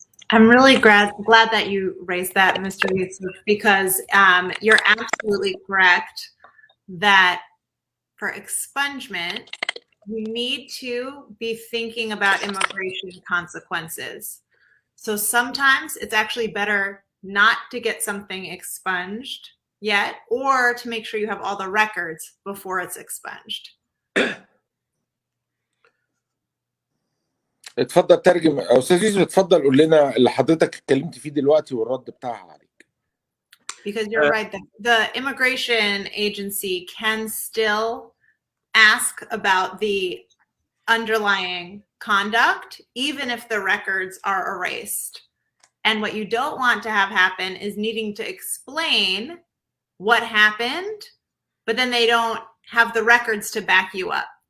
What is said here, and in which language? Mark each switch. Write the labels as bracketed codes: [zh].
[en] I'm really glad that you raised that, Mr. Yusuf, because you're absolutely correct that for expungement, you need to be thinking about immigration consequences. So sometimes it's actually better not to get something expunged yet, or to make sure you have all the records before it's expunged. [ar] اتفضل ترجم استاذ يوسف، اتفضل قول لنا اللي حضرتك اتكلمت فيه دلوقتي والرد بتاعها عليك. [en] Because you're right, the immigration agency can still ask about the underlying conduct, even if the records are erased. And what you don't want to have happen is needing to explain what happened, but then they don't have the records to back you up.